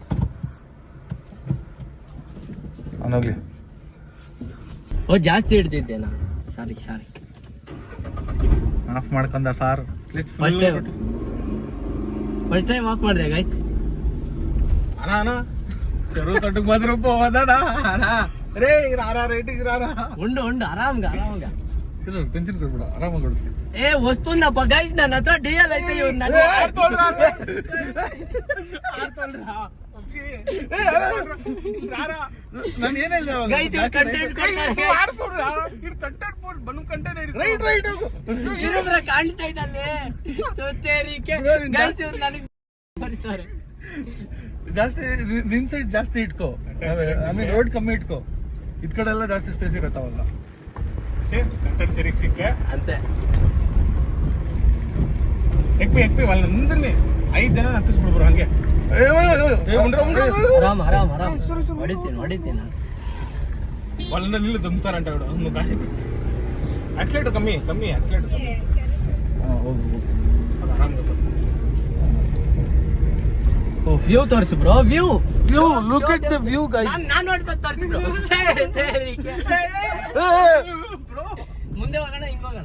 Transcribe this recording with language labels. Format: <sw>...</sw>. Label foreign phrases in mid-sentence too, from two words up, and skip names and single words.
<kn>ಅವನೋಗ್ಲಿ. ಓ ಜಾಸ್ತಿ ಹಿಡ್ತಿದ್ದೆ ನಾನು, ಸಾರಿ ಆಫ್ ಮಾಡ್ಕೊಂಡ ಸಾರ್.</kn> <en>first time</en> <kn>ಆಫ್ ಮಾಡಿದೆ ಗೈಸ್.</kn> <te>ಅಣ್ಣ చెరువు తోటకు మాత్రం పోవదాడా రే రారా రేటికి రారా. ఉండు ఆరాಮ್గా</te> <kn>ಟೆನ್ಷನ್ ಕೊಡ್ಬಿಡ, ಆರಾಮಾಗಿ ಓಡಿಸಿ.</kn> <te>ఏ వస్తుందప్ప గైస్,</te> <kn>ನನ್ನ ಹತ್ರ ಡಿಎಲ್ ಐತೆ. ಇವ್ರು ನನ್ನ ನಾನು ಏನ್ ಹೇಳ್ದೆ ಅವಾಗ? ಗೈಸ್ ಇವ್ರು ಕಂಟೆಂಟ್ ಇವ್ರ ಕಾಣ್ತಾ ಇದ್ದಾನೆ. ಗೈಸ್ ಇವ್ರು ನನಗೆ ಬರ್ತಾರೆ. ಜಾಸ್ತಿ ನಿನ್ ಸೈಡ್ ಜಾಸ್ತಿ ಇಟ್ಕೋ,</kn> <en>I mean</en> <kn>ರೋಡ್ ಕಮ್ಮಿ ಇಟ್ಕೋ. ಇದ್ ಕಡೆ ಎಲ್ಲ ಜಾಸ್ತಿ ಸ್ಪೇಸ್ ಇರತ್ತಾವಲ್ಲ.</kn> <te>కంటెంట్ సరిగ్గా సిక్కే అంతే. ఎక్కువ వాళ్ళ ముందరనే 5 జನ</te> <kn>ಹತ್ತಿಸ್ಬಿಡ್ಬ್ರು ಹಂಗೆ. ಆರಾಮ್ ಹೊಡಿತೀನಿ.</kn> <te>వాళ్ళ నీళ్ళు దుమ్ముతారంట నువ్వు ಗಾಡಿ.</te> <kn>ಆಕ್ಸಿಲೇಟರ್ ಕಮ್ಮಿ ಆಕ್ಸಿಲೇಟರ್ ಹೋಗು. ವ್ಯೂ ತೋರಿಸು ಬ್ರೋ, ವ್ಯೂ</kn> <en>look at the view guys.</en> <kn>ನಾನು ನೋಡ್ಸೋದು ತೋರಿಸು ಬ್ರೋ. ಮುಂದೆ ಹೋಗೋಣ, ಹಿಂಗ್ ಹೋಗೋಣ,</kn>